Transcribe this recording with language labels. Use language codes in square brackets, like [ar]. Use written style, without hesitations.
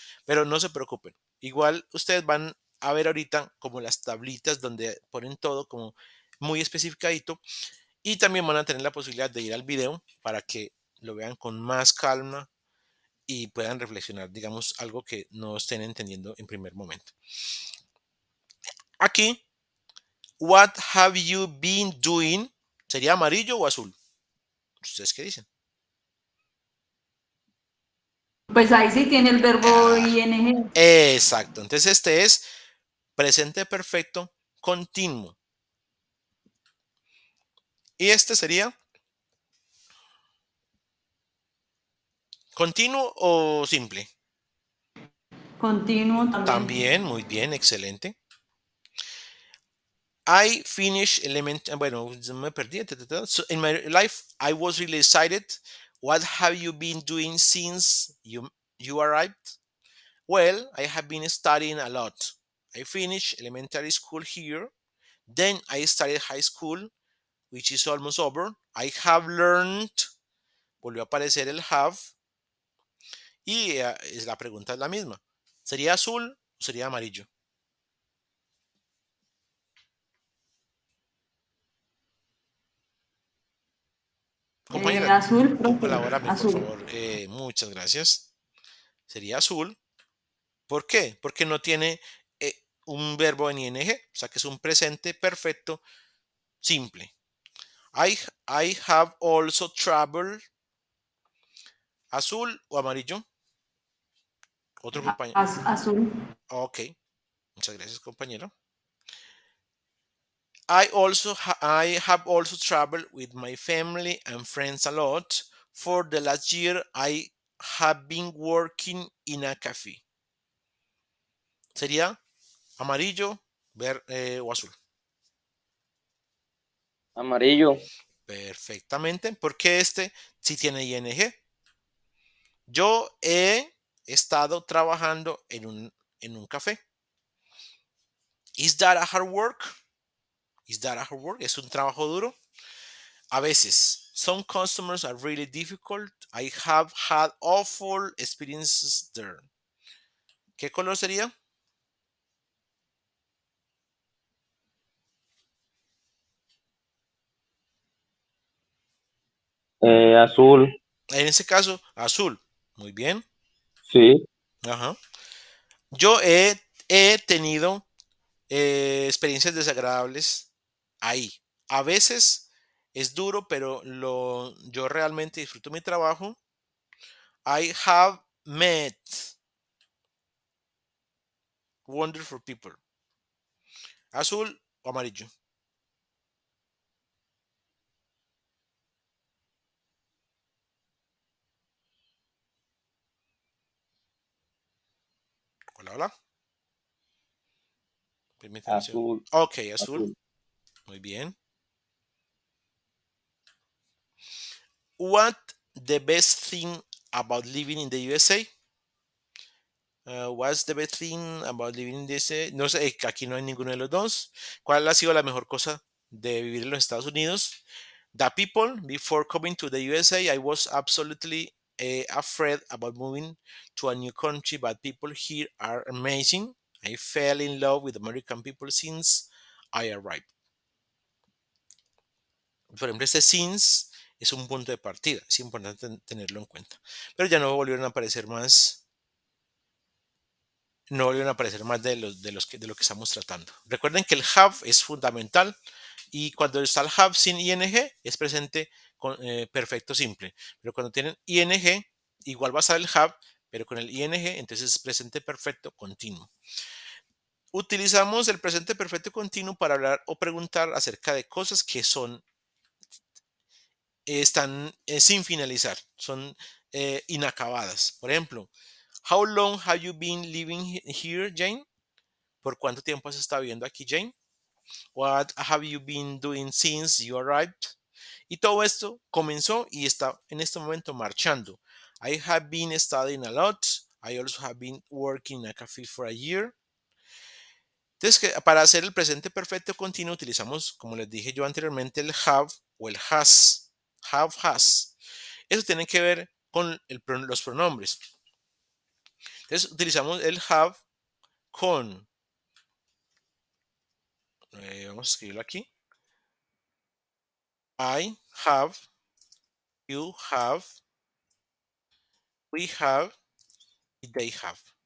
[es] Pero no se preocupen, igual ustedes van a ver ahorita como las tablitas donde ponen todo como muy especificadito y también van a tener la posibilidad de ir al video para que lo vean con más calma y puedan reflexionar, digamos, algo que no estén entendiendo en primer momento. Aquí, [en] what have you been doing? [es] ¿Sería amarillo o azul? ¿Ustedes qué dicen? Pues ahí sí tiene el verbo Ah, [en] ing. [es] exacto. Entonces este es presente perfecto continuo. Y este sería continuo o simple. Continuo también. También, muy bien, excelente. [en] I finished [es] bueno, me perdí. [en] So in my life, I was really excited. What have you been doing since you arrived? Well, I have been studying a lot. I finished elementary school here. Then I started high school, which is almost over. I have learned. [es] Volvió a aparecer el have. Y la pregunta es la misma. ¿Sería azul o sería amarillo? Compañera, Azul, profe. colabórame, por Azul. favor. Muchas gracias. Sería azul. ¿Por qué? Porque no tiene un verbo en ing, o sea que es un presente perfecto simple. [en] I, I have also traveled. [es] ¿Azul o amarillo? Otro compañero. Azul. Ok, muchas gracias, compañero. [en] I have also traveled with my family and friends a lot. For the last year, I have been working in a cafe. [es] Sería amarillo, o azul. Amarillo. Perfectamente, porque este sí tiene ing. Yo he estado trabajando en un café. [en] Is that a hard work? Is that a hard work? [es] ¿Es un trabajo duro? A veces. [en] Some customers are really difficult. I have had awful experiences there. [es] ¿Qué color sería? Azul. En ese caso, azul. Muy bien. Sí. Ajá. Yo he tenido experiencias desagradables ahí. A veces es duro, pero yo realmente disfruto mi trabajo. [en] I have met wonderful people. [es] Azul o amarillo. Hola, hola. Permítame un segundo. Azul. Ok, azul. Azul. Muy bien. [en] What the best thing about living in the USA? What's the best thing about living in the USA? [es] No sé, aquí no hay ninguno de los dos. ¿Cuál ha sido la mejor cosa de vivir en los Estados Unidos? [en] The people, before coming to the USA, I was absolutely afraid about moving to a new country, but people here are amazing. I fell in love with American people since I arrived. [es] Por ejemplo, este since es un punto de partida, es importante tenerlo en cuenta. Pero ya no volvieron a aparecer más, no volvieron a aparecer más de lo que estamos tratando. Recuerden que el have es fundamental y cuando está el have sin ing es presente con perfecto simple. Pero cuando tienen ing, igual va a estar el have, pero con el ing, entonces es presente perfecto continuo. Utilizamos el presente perfecto continuo para hablar o preguntar acerca de cosas que están sin finalizar, son inacabadas. Por ejemplo, [en] how long have you been living here, Jane? [es] ¿Por cuánto tiempo has estado viviendo aquí, Jane? [en] What have you been doing since you arrived? [es] Y todo esto comenzó y está en este momento marchando. [en] I have been studying a lot. I also have been working in a cafe for a year. [es] Entonces, para hacer el presente perfecto continuo utilizamos, como les dije yo anteriormente, el have o el has. Have, has. Eso tiene que ver con los pronombres. Entonces, utilizamos el have con, vamos a escribirlo aquí. [en] I have, you have, we have y they have.